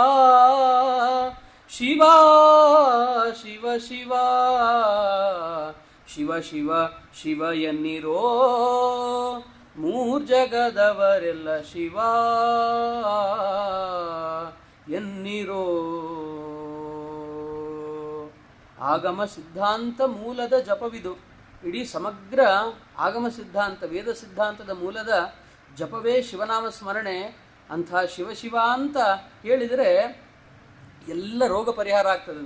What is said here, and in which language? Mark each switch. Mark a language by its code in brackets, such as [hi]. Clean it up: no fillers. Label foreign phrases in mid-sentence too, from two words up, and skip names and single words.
[kn] ಶಿವ ಶಿವ ಶಿವ, ಶಿವ ಶಿವ ಶಿವ ಎನ್ನಿರೋ ಮೂರ್ಜಗದವರೆಲ್ಲ ಶಿವ ಎನ್ನಿರೋ. ಆಗಮ ಸಿದ್ಧಾಂತ ಮೂಲದ ಜಪವಿದು. ಇಡೀ ಸಮಗ್ರ ಆಗಮ ಸಿದ್ಧಾಂತ, ವೇದ ಸಿದ್ಧಾಂತದ ಮೂಲದ ಜಪವೇ ಶಿವನಾಮ ಸ್ಮರಣೆ. ಅಂಥ ಶಿವಶಿವ ಅಂತ ಹೇಳಿದರೆ ಎಲ್ಲ ರೋಗ ಪರಿಹಾರ ಆಗ್ತದೆ.